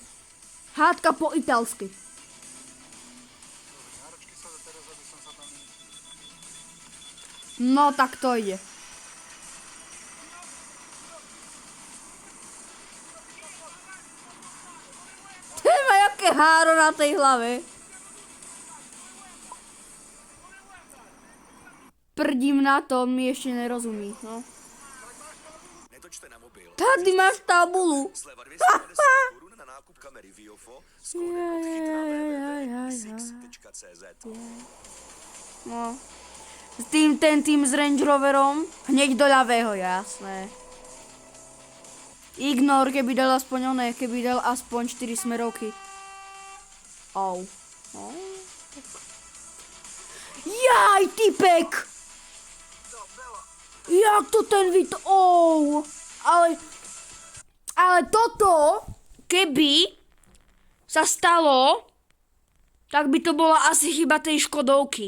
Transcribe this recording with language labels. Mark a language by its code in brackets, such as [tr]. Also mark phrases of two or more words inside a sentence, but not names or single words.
[sk] Hádka po italsky. No, tak to ide. Ten má jaké háro na tej hlave. Prdím na to, on mi ešte nerozumí, no. Netočte na mobil. [cs] Tady máš tabulu. Sleva 250 korun na nákup kamery Viofo s kódem chyt na www.six.cz. [sk] No. Tým s Range Roverom, hneď do ľavého, jasné. Ignor, keby dal aspoň 4 smerovky. Au. Jaj, typek! Jak to ten ale toto, keby sa stalo, tak by to bola asi chyba tej Škodovky.